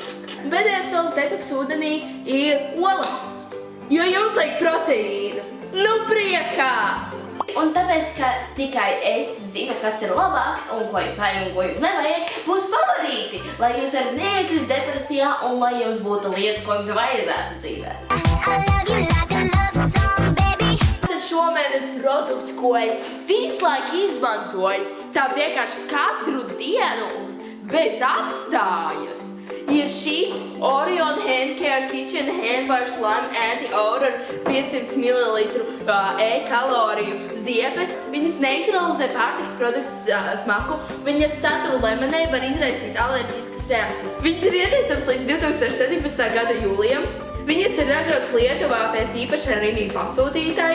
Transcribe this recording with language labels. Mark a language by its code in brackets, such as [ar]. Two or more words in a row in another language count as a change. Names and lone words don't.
[lv] Pēdējais solis detoks ūdenī ir ola, jo jums vajag proteīnu. Nu priekā! Un tāpēc, ka tikai es zinu, kas ir labāks un ko jums vajag un ko jums nevajag, būs favorīti, lai jūs varat neiekrist depresijā un lai jums būtu lietas, ko jums vajadzētu dzīvē. [en] I love you like a love song, baby. [lv] Tad šomēnes produkts, ko es visu laiku izmantoju, tā vienkārši katru dienu bez apstājas, ir šīs Orion Hand Care Kitchen Hand Wash Lime Anti-Odor 500 ml e-kaloriju ziepes. Viņas neutralizē pārtikas produktu smaku, viņas satura lemonē var izraisīt alerģiskas reakcijas. Viņas ir ieteicams līdz 2017. gada jūlijam. Viņas ir ražotas Lietuvā pēc īpaša reviju pasūtītāja.